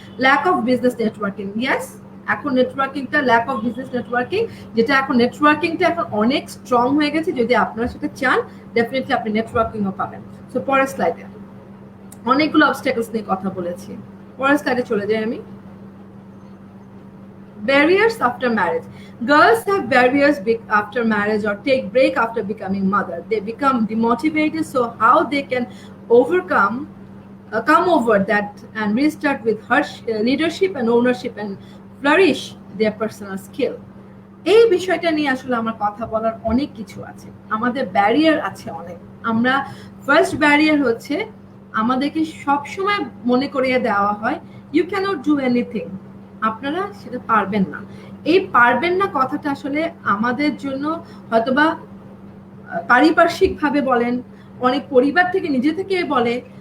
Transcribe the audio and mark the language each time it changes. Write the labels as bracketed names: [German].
[Bangla] Lack of business networking, yes, এখন নেটওয়ার্কিংটা, lack of business networking, যেটা এখন নেটওয়ার্কিংটা এখন অনেক স্ট্রং হয়ে গেছে, যদি আপনারা সেটা চান ডেফিনেটলি আপনি নেটওয়ার্কিংও পাবেন। সো পরের স্লাইডে অনেকগুলো অবস্ট্যাকলস নিয়ে কথা বলেছি, পরের স্লাইডে চলে যাই আমি। [English] barriers after marriage. Girls have barriers after marriage or take break after becoming mother. They become demotivated, so how they can overcome come over that and restart with leadership and ownership and flourish their personal skill. [Bangla] এই বিষয়টা নিয়ে আসলে আমার কথা বলার অনেক কিছু আছে, আমাদের ব্যারিয়ার আছে অনেক। আমরা ফার্স্ট ব্যারিয়ার হচ্ছে আমাদেরকে সবসময় মনে করিয়ে দেওয়া হয় [English] you can't do anything, [Bangla] আপনারা সেটা পারবেন না। এই পারবেন না কথাটা আসলে আমাদের জন্য হয়তোবা পারিপার্শ্বিকভাবে বলেন, অনেক পরিবার থেকে নিজে থেকে বলে।